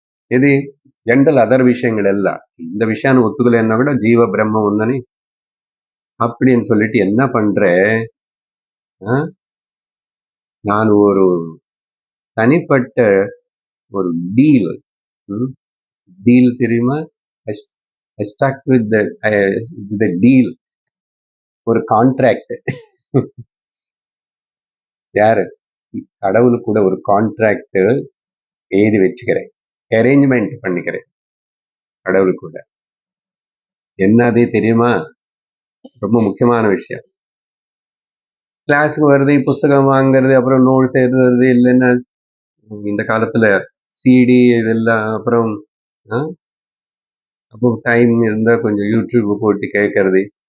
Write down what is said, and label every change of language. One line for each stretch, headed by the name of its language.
Tamil: இது general other விஷயங்கள் எல்லாம் இந்த விஷயம் ஒத்துக்கலைன்னா கூட ஜீவ பிரம்மம் ஒன்னே அப்படின்னு சொல்லிட்டு என்ன பண்ற, நான் ஒரு தனிப்பட்ட ஒரு டீல் தெரியுமா?
English: I stuck with the deal,
Tamil: ஒரு கான்ட்ராக்ட். யாரு? கடவுள் கூட ஒரு கான்ட்ராக்ட் எழுதி வச்சுக்கிறேன், அரேஞ்ச்மெண்ட் பண்ணிக்கிறேன் கடவுள் கூட. என்னது தெரியுமா? ரொம்ப முக்கியமான விஷயம். கிளாஸுக்கு வருது, புஸ்தகம் வாங்குறது, அப்புறம் நோட்ஸ் எழுதுறது, இல்லைன்னா இந்த காலத்துல சிடி இதெல்லாம், அப்புறம் அப்போ டைம் இருந்தா கொஞ்சம் யூடியூப் போட்டு கேட்கறது.